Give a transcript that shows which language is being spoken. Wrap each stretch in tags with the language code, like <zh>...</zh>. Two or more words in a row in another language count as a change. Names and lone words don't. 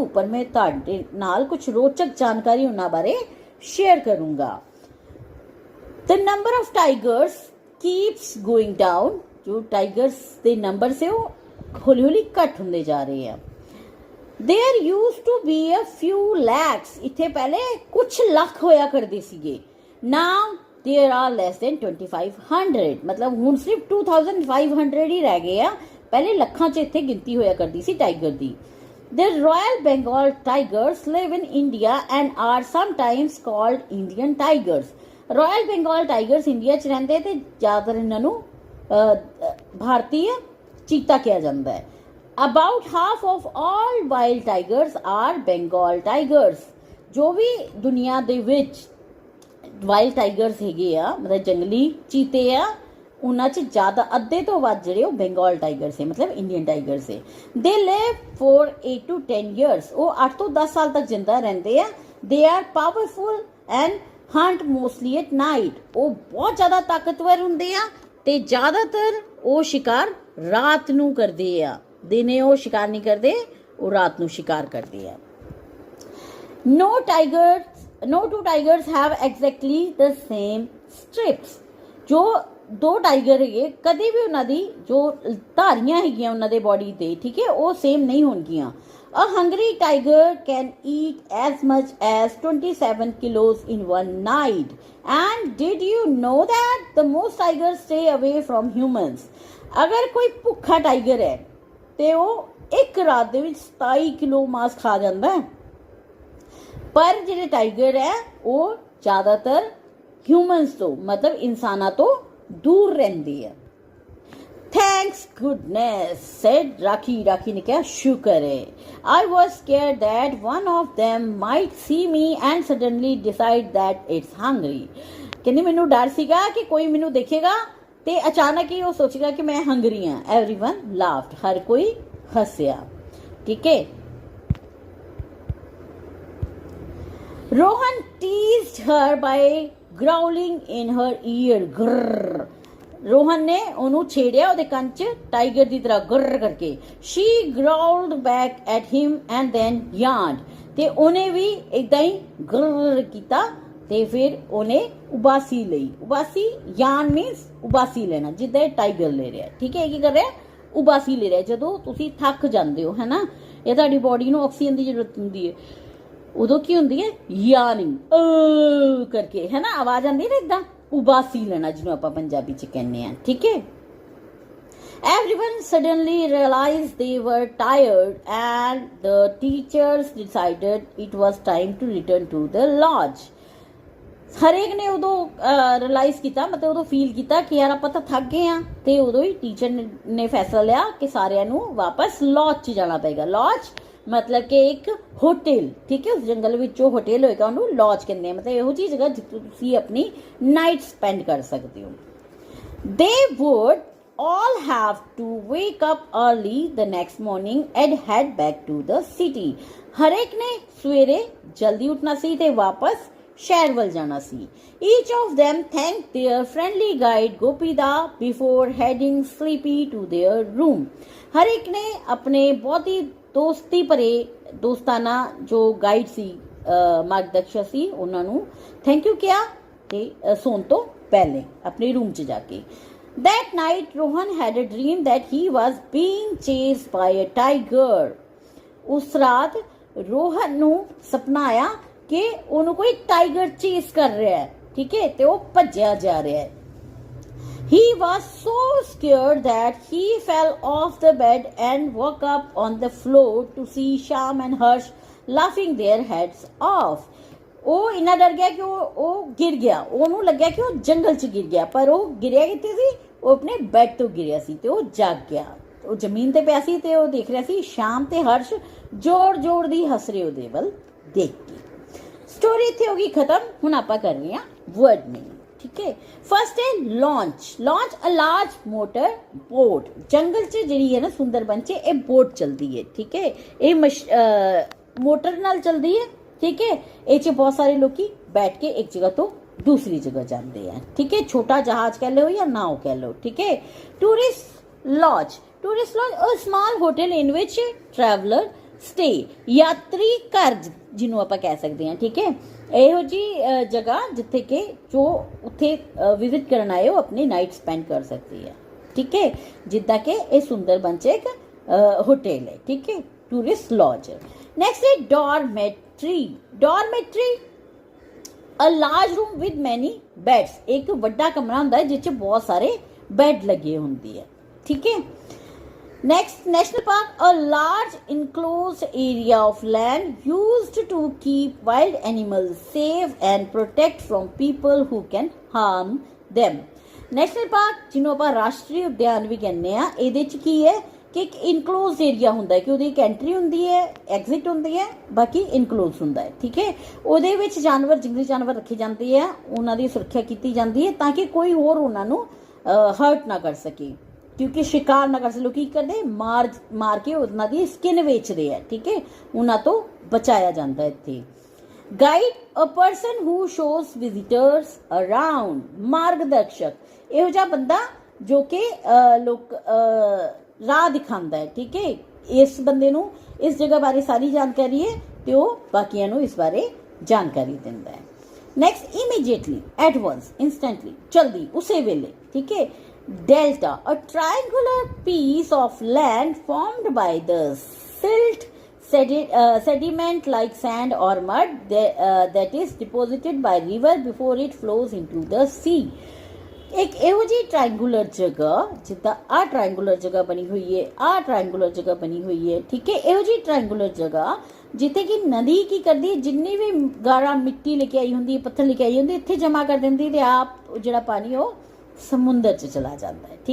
<pa>ਪਰ ਮੈਂ ਤੁਹਾਡੇ ਨਾਲ ਕੁਝ ਰੋਚਕ ਜਾਣਕਾਰੀ ਉਹਨਾਂ ਬਾਰੇ ਸ਼ੇਅਰ ਕਰੂੰਗਾ।</pa> <en>The number of tigers keeps going down.</en> <hi>जो टाइगर्स के नंबर से वो</hi> <pa>ਹੌਲੀ ਹੌਲੀ ਘਟ ਹੁੰਦੇ</pa> <hi>जा रहे हैं।</hi> <en>There used to be a few lakhs.</en> <pa>ਇੱਥੇ ਪਹਿਲੇ ਕੁਝ ਲੱਖ ਹੋਇਆ ਕਰਦੇ ਸੀਗੇ।</pa> <en>Now there are less than 2500.</en> <pa>ਮਤਲਬ ਹੁਣ ਸਿਰਫ਼ 2500 ਹੀ ਰਹਿ ਗਏ ਆ, ਪਹਿਲੇ ਲੱਖਾਂ 'ਚ ਇੱਥੇ ਗਿਣਤੀ ਹੋਇਆ ਕਰਦੀ ਸੀ ਟਾਈਗਰ ਦੀ।</pa> <en>The Royal Bengal tigers live in India and are sometimes called Indian tigers।</en> <pa>ਰੌਇਲ ਬੰਗਾਲ ਟਾਈਗਰਜ਼ ਇੰਡੀਆ 'ਚ ਰਹਿੰਦੇ ਤੇ ਜ਼ਿਆਦਾਤਰ ਇਹਨਾਂ ਨੂੰ ਭਾਰਤੀ ਚੀਤਾ</pa> <hi>कहा जाता है।</hi> <en>About half of all wild tigers are Bengal tigers.</en> <pa>ਜੋ ਭੀ ਦੁਨੀਆ ਦੇ ਵਿਚ</pa> <en>wild tigers</en> <pa>ਹੈਗੇ ਆ ਮਤਲਬ ਜੰਗਲੀ ਚੀਤੇ ਆ, ਉਹਨਾਂ 'ਚ ਜ਼ਿਆਦਾ ਅੱਧੇ ਤੋਂ ਵੱਧ ਜਿਹੜੇ ਵੋ ਬੰਗਾਲ ਟਾਈਗਰਜ਼ ਹੈ, ਮਤਲਬ</pa> <en>Indian tigers</en> <pa>ਹੈ।</pa> <en>They live for 8 to 10 years.</en> <hi>वो 8 to 10 साल तक जिंदा रहते हैं।</hi> <en>They are powerful and hunt mostly at night.</en> <pa>ਉਹ ਬਹੁਤ ਜ਼ਿਆਦਾ ਤਾਕਤਵਰ ਹੁੰਦੇ ਆ ਤੇ ਜ਼ਿਆਦਾਤਰ ਉਹ ਸ਼ਿਕਾਰ ਰਾਤ ਨੂੰ ਕਰਦੇ ਆ, ਦਿਨੇ ਉਹ ਸ਼ਿਕਾਰ ਨਹੀਂ ਕਰਦੇ, ਉਹ ਰਾਤ ਨੂੰ ਸ਼ਿਕਾਰ ਕਰਦੇ ਆ।</pa> <en>No two tigers have exactly the same strips।</en> <pa>ਜੋ ਦੋ ਟਾਈਗਰ ਹੈਗੇ ਕਦੇ ਵੀ ਉਹਨਾਂ ਦੀ ਜੋ ਧਾਰੀਆਂ ਹੈਗੀਆਂ ਉਹਨਾਂ ਦੇ ਬੋਡੀ ਤੇ, ਠੀਕ ਹੈ, ਉਹ ਸੇਮ ਨਹੀਂ ਹੋਣਗੀਆਂ।</pa> <en>A hungry tiger can eat as much as 27 kilos in one night. And did you know that the most tigers stay away from humans?</en> <pa>ਅਗਰ ਕੋਈ ਭੁੱਖਾ ਟਾਈਗਰ ਹੈ ਤੇ ਉਹ ਇੱਕ ਰਾਤ ਦੇ ਵਿੱਚ 27 ਕਿਲੋ ਮਾਸ ਖਾ ਜਾਂਦਾ ਹੈ, ਪਰ ਜਿਹੜੇ ਟਾਈਗਰ ਹੈ ਉਹ ਜ਼ਿਆਦਾਤਰ ਹਿਊਮਨਸ ਤੋਂ ਮਤਲਬ ਇਨਸਾਨਾਂ ਤੋਂ</pa> <hi>दूर रहती है।</hi> <en>Thanks goodness, said Raki।</en> <hi>Raki ने क्या शुक्र है।</hi> <en>I was scared that one of them might see me and suddenly decide that it's hungry।</en> <pa>ਕਹਿਣੀ ਮੈਨੂੰ ਡਰ ਸੀਗਾ ਕਿ ਕੋਈ ਮੈਨੂੰ ਦੇਖੇਗਾ ਤੇ ਅਚਾਨਕ ਹੀ ਵੋ ਸੋਚੇਗਾ ਕਿ ਮੈਂ ਹੰਗਰੀ ਹਾਂ।</pa> <en>Everyone laughed।</en> <pa>ਹਰ ਕੋਈ ਹੱਸਿਆ। ਠੀਕ ਹੈ।</pa> <en>Rohan teased her by growling in her ear।</en> <pa>grrr। ਰੋਹਨ ਨੇ ਉਹਨੂੰ ਛੇੜਿਆ ਉਹਦੇ ਕੰਨ 'ਚ ਟਾਈਗਰ ਦੀ ਤਰ੍ਹਾਂ ਗਰਰ ਕਰਕੇ।</pa> <en>she growled back at him and then yawned।</en> <pa>ਤੇ ਉਹਨੇ ਵੀ ਇਦਾਂ ਹੀ ਗਰਰ ਕੀਤਾ ਤੇ ਫਿਰ ਉਹਨੇ ਉਬਾਸੀ ਲਈ। ਉਬਾਸੀ</pa> <en>yawn means</en> <pa>ਉਬਾਸੀ ਲੈਣਾ, ਜਿੱਦਾਂ ਟਾਈਗਰ ਲੈ ਰਿਹਾ। ਠੀਕ ਹੈ, ਕੀ ਕਰ ਰਿਹਾ? ਉਬਾਸੀ ਲੈ ਰਿਹਾ। ਜਦੋਂ ਤੁਸੀਂ ਥੱਕ ਜਾਂਦੇ ਹੋ, ਹੈ ਨਾ, ਇਹ ਤੁਹਾਡੀ ਬੋਡੀ ਨੂੰ ਆਕਸੀਜਨ ਦੀ ਜ਼ਰੂਰਤ ਹੁੰਦੀ ਹੈ, ਉਦੋਂ ਕੀ ਹੁੰਦੀ ਹੈ? ਯਾਰਨਿੰਗ ਕਰਕੇ, ਹੈ ਨਾ, ਆਵਾਜ਼ ਆਉਂਦੀ ਹੈ ਨਾ ਇਦਾਂ, ਉਬਾਸੀ ਲੈਣਾ ਜਿਹਨੂੰ ਆਪਾਂ ਪੰਜਾਬੀ ਚ ਕਹਿੰਦੇ ਆ। ਠੀਕ ਹੈ।</pa> <en>Everyone suddenly realized they were tired and the teachers decided it was time to return to the lodge।</en> <pa>ਹਰੇਕ ਨੇ ਉਦੋਂ ਰਿਅਲਾਈਜ਼ ਕੀਤਾ, ਮਤਲਬ ਉਦੋਂ ਫੀਲ ਕੀਤਾ ਕਿ ਯਾਰ ਆਪਾਂ ਤਾਂ ਥੱਕ ਗਏ ਆ, ਤੇ ਉਦੋਂ ਹੀ ਟੀਚਰ ਨੇ ਫੈਸਲਾ ਲਿਆ ਕਿ ਸਾਰਿਆਂ ਨੂੰ ਵਾਪਸ ਲੌਜ 'ਚ ਜਾਣਾ ਪਏਗਾ।</pa> <hi>ਲੌਜ मतलब कि एक होटल। ठीक है, उस जंगल में जो होटल होएगा उन्होंने लॉज कहते हैं, मतलब</hi> <pa>ਇਹੋ ਜਿਹੀ ਜਗ੍ਹਾ ਜਿੱਥੇ ਤੁਸੀਂ</pa> <hi>अपनी</hi> <en>night spend</en> <hi>कर सकते हो।</hi> <en>They would all have to wake up early the next morning and head back to the city।</en> <pa>ਹਰ ਏਕ ਨੇ ਸਵੇਰੇ ਜਲਦੀ ਉੱਠਣਾ ਸੀ ਤੇ ਵਾਪਸ ਸ਼ਹਿਰ ਵੱਲ ਜਾਣਾ ਸੀ।</pa> <en>Each of them thanked their friendly guide Gopida before heading sleepy to their room।</en> <pa>ਹਰ ਏਕ ਨੇ ਅਪਨੇ ਬਹੁਤ ਹੀ ਦੋਸਤੀ ਭਰੇ ਦੋਸਤਾਨਾ ਜੋ ਗਾਈਡ ਸੀ, ਮਾਰਗਦਰਸ਼ਕ ਸੀ, ਉਹਨਾਂ ਨੂੰ</pa> <en>thank you</en> <pa>ਕਿਹਾ ਤੇ ਸੌਣ ਤੋਂ ਪਹਿਲੇ ਆਪਣੇ ਰੂਮ 'ਚ ਜਾ ਕੇ।</pa> <en>That night Rohan had a dream that he was being chased by a tiger।</en> <pa>ਉਸ ਰਾਤ ਰੋਹਨ ਨੂੰ ਸੁਪਨਾ ਆਇਆ ਕਿ ਉਹਨੂੰ ਕੋਈ ਟਾਈਗਰ ਚੇਸ ਕਰ ਰਿਹਾ ਹੈ। ਠੀਕ ਹੈ, ਤੇ ਉਹ ਭੱਜਿਆ ਜਾ ਰਿਹਾ ਹੈ। He was so scared that he fell off the bed and woke up on the floor to see Sham and Harsh laughing their heads off। ਉਹ ਇੰਨਾ ਡਰ ਗਿਆ ਕਿ ਉਹ ਗਿਰ ਗਿਆ। ਉਹਨੂੰ ਲੱਗਿਆ ਕਿ ਉਹ ਜੰਗਲ 'ਚ ਗਿਰ ਗਿਆ, ਪਰ ਉਹ ਗਿਰਿਆ ਕਿੱਥੇ ਸੀ? ਉਹ ਆਪਣੇ ਬੈੱਡ ਤੋਂ ਗਿਰਿਆ ਸੀ ਤੇ ਉਹ ਜਾਗ ਗਿਆ। ਉਹ ਜ਼ਮੀਨ ਤੇ ਪਿਆ ਸੀ ਤੇ ਉਹ ਦੇਖ ਰਿਹਾ ਸੀ ਸ਼ਾਮ ਤੇ ਹਰਸ਼ ਜੋਰ ਦੀ ਹੱਸ ਰਹੇ ਉਹਦੇ ਵੱਲ ਦੇਖ ਕੇ। ਸਟੋਰੀ ਇੱਥੇ ਹੋ ਗਈ ਖਤਮ। ਹੁਣ ਆਪਾਂ ਕਰ ਰਹੇ ਹਾਂ</pa> <en>word meaning.</en> <hi>ठीक है, फर्स्ट है लॉन्च।</hi> <en>launch a large motor boat.</en> <pa>ਜੰਗਲ 'ਚ ਜਿਹੜੀ ਹੈ ਨਾ ਸੁੰਦਰਬਨ 'ਚ ਯੇ ਬੋਟ ਚਲਤੀ ਹੈ।</pa> <hi>ठीक है, ये मोटर नाल चलती है। ठीक है, ये च बहुत सारे लोग बैठ के एक जगह तो दूसरी जगह जाते हैं। ठीक है, छोटा जहाज कह लो या नाव कह लो। ठीक है।</hi> <en>tourist lodge. Tourist lodge a small hotel in which traveller stay.</en> <pa>ਯਾਤਰੀ ਘਰ ਜਿਹਨੂੰ ਆਪਾਂ ਕਹਿ ਸਕਦੇ ਹਾਂ। ਠੀਕ ਹੈ, ਇਹੋ ਜੀ ਜਗ੍ਹਾ ਜਿੱਥੇ ਕਿ ਜੋ ਉੱਥੇ ਵਿਜ਼ਿਟ ਕਰਨ ਆਏ ਉਹ ਆਪਣੀ</pa> <en>night spend</en> <pa>ਕਰ ਸਕਦੀ ਹੈ। ਠੀਕ ਹੈ, ਜਿੱਦਾਂ ਕਿ ਇਹ ਸੁੰਦਰਬਨ 'ਚ ਇੱਕ ਹੋਟਲ ਹੈ। ਠੀਕ ਹੈ,</pa> <en>tourist lodge.</en> <pa>ਨੈਕਸਟ ਹੈ ਡੋਰਮੈਟਰੀ।</pa> <en>Dormitory a large room with many beds.</en> <pa>ਇੱਕ ਵੱਡਾ ਕਮਰਾ ਹੁੰਦਾ ਹੈ ਜਿਸ 'ਚ ਬਹੁਤ ਸਾਰੇ ਬੈੱਡ ਲੱਗੇ ਹੁੰਦੀ ਹੈ। ਠੀਕ ਹੈ।</pa> <en>Next, national park, a large enclosed area of land used to keep wild animals safe and protect from people who can harm them।</en> <pa>National park ਜਿਹਨੂੰ ਆਪਾਂ ਰਾਸ਼ਟਰੀ ਉਦਿਆਨ ਵੀ ਕਹਿੰਦੇ ਆ, ਇਹਦੇ 'ਚ ਕੀ ਹੈ ਕਿ ਇੱਕ</pa> <en>enclosed area</en> <pa>ਹੁੰਦਾ ਹੈ ਕਿ ਉਹਦੀ ਇੱਕ ਐਂਟਰੀ ਹੁੰਦੀ ਹੈ, ਐਗਜ਼ਿਟ ਹੁੰਦੀ ਹੈ, ਬਾਕੀ ਇਨਕਲੋਜ਼ ਹੁੰਦਾ ਹੈ। ਠੀਕ ਹੈ, ਉਹਦੇ ਵਿੱਚ ਜਾਨਵਰ, ਜੰਗਲੀ ਜਾਨਵਰ ਰੱਖੇ ਜਾਂਦੇ ਆ, ਉਹਨਾਂ ਦੀ ਸੁਰੱਖਿਆ ਕੀਤੀ ਜਾਂਦੀ ਹੈ ਤਾਂ ਕਿ ਕੋਈ ਹੋਰ ਉਹਨਾਂ ਨੂੰ ਹਰਟ ਨਾ ਕਰ ਸਕੇ, ਕਿਉਂਕਿ ਸ਼ਿਕਾਰ ਨਾ ਕਰ ਸਕੇ। ਲੋਕ ਕੀ ਕਰਦੇ, ਮਾਰ ਕੇ ਉਹਨਾਂ ਦੀ ਸਕਿਨ ਵੇਚਦੇ ਆ। ਠੀਕ ਹੈ, ਉਹਨਾਂ ਤੋਂ ਬਚਾਇਆ ਜਾਂਦਾ ਇੱਥੇ।</pa> <en>guide a person who shows visitors around,</en> <pa>मार्गदर्शक ਇਹੋ ਜਿਹਾ ਬੰਦਾ ਜੋ ਕਿ ਲੋਕ ਰਾਹ ਦਿਖਾਉਂਦਾ ਹੈ। ਠੀਕ ਹੈ, ਇਸ ਬੰਦੇ ਨੂੰ ਇਸ ਜਗ੍ਹਾ ਬਾਰੇ ਸਾਰੀ ਜਾਣਕਾਰੀ ਹੈ ਤੇ ਉਹ ਬਾਕੀਆਂ ਨੂੰ ਇਸ ਬਾਰੇ ਜਾਣਕਾਰੀ ਦਿੰਦਾ ਹੈ।</pa> <en>Next, immediately, at once, instantly,</en> <pa>ਜਲਦੀ, ਉਸੇ ਵੇਲੇ।</pa> <hi>ठीक है,</hi> <en>delta, a triangular piece of land formed by the silt, sediment like sand or mud that is deposited by river before it flows into the sea।</en> <pa>एक ਇਹੋ ਜਿਹੀ ਟ੍ਰਾਇੰਗੂਲਰ ਜਗ੍ਹਾ, ਜਿੱਦਾਂ ਆ ਟ੍ਰਾਇੰਗੂਲਰ ਜਗ੍ਹਾ ਬਣੀ ਹੋਈ ਹੈ, ਆ ਟ੍ਰਾਇੰਗੂਲਰ ਜਗ੍ਹਾ ਬਣੀ ਹੋਈ ਹੈ। ਠੀਕ ਹੈ, ਇਹੋ ਜਿਹੀ ਟ੍ਰਾਇੰਗੂਲਰ ਜਗ੍ਹਾ ਜਿੱਥੇ ਕਿ ਨਦੀ ਕੀ ਕਰਦੀ ਹੈ, ਜਿੰਨੀ ਵੀ ਗਾਰਾ ਮਿੱਟੀ ਲੈ ਕੇ ਆਈ ਹੁੰਦੀ ਹੈ, ਪੱਥਰ ਲੈ ਕੇ ਆਈ ਹੁੰਦੀ, ਇੱਥੇ ਜਮਾ ਕਰ ਦਿੰਦੀ ਤੇ ਆਪ ਜਿਹੜਾ ਪਾਣੀ ਉਹ ਸਮੁੰਦਰ 'ਚ ਚਲਾ ਜਾਂਦਾ ਹੈ।</pa>